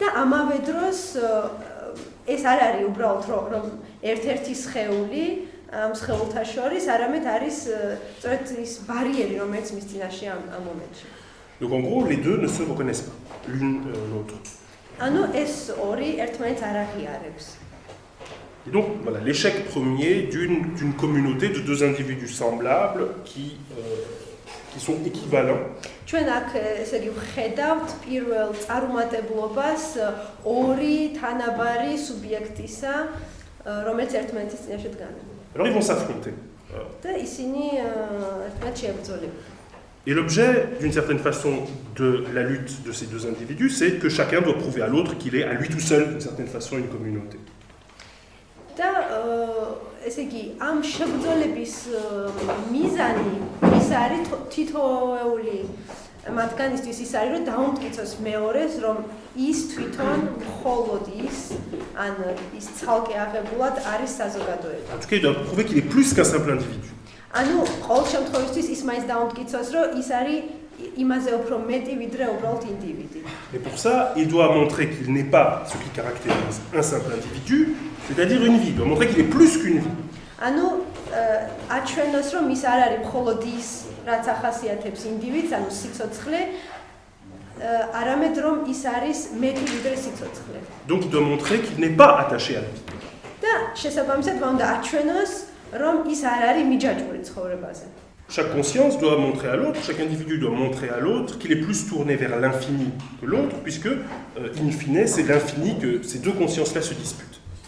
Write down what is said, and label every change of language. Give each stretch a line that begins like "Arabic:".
Georgian: და ამავე დროს ეს არ არის უბრალოდ რომ ერთ-ერთი სხეული ამ სხეულთა შორის, არამედ არის სწორედ ის ბარიერი, რომელიც მის წინაშეა ამ მომენტში.
French: Donc en gros, les deux ne se reconnaissent pas, l'une l'autre.
Georgian: ანუ ეს ორი ერთმანეთს არ აღიარებს.
French: Et donc voilà, l'échec premier d'une communauté de deux individus semblables qui sont équivalents.
Georgian: ჩვენ აქ ესე იგი ვხედავთ პირველ წარუმატებლობას ორი თანაბარი სუბიექტისა, რომელიც ერთმანეთის წინაშე დგანან.
French: Alors ils vont s'affronter.
Georgian: და ისინი ერთმანეთს შეებრძოლებიან.
French: Et l'objet, d'une certaine façon, de la lutte de ces deux individus, c'est que chacun doit prouver à l'autre qu'il est à lui tout seul, d'une certaine façon, une communauté.
Georgian: და ესე იგი ამ შებრძოლების მიზანი ის არის თითოეული მათგანისთვის ის არის რომ დაუმტკიცოს მეორეს რომ ის თვითონ მხოლოდ ის ან ის ცალკე აღებულად არის საზოგადოება.
French: En tout cas, il doit prouver qu'il est plus qu'un simple individu.
Georgian: ანუ ყოველ შემთხვევაში ის მაინც დაუმტკიცოს რომ ის არის იმაზე უფრო მეტი ვიდრე უბრალოდ ინდივიდი.
French: Et pour ça, il doit montrer qu'il n'est pas ce qui caractérise un simple individu, c'est-à-dire une vie. Il doit montrer qu'il est plus qu'une vie.
Georgian: ანუ აჩვენოს რომ ის არ არის მხოლოდ ის რაც ახასიათებს ინდივიდს, ანუ სიცოცხლე, არამედ რომ ის არის მეტი ვიდრე სიცოცხლე.
French: Donc il doit montrer qu'il n'est pas attaché à la vie.
Georgian: და შესაბამისად მან უნდა აჩვენოს რომ ის არ არის მიჯაჭვური ცხოვრებაზე.
French: Chaque conscience doit montrer à l'autre, chaque individu doit montrer à l'autre qu'il est plus tourné vers l'infini que l'autre, puisque, in fine, c'est l'infini que ces deux consciences-là se disputent.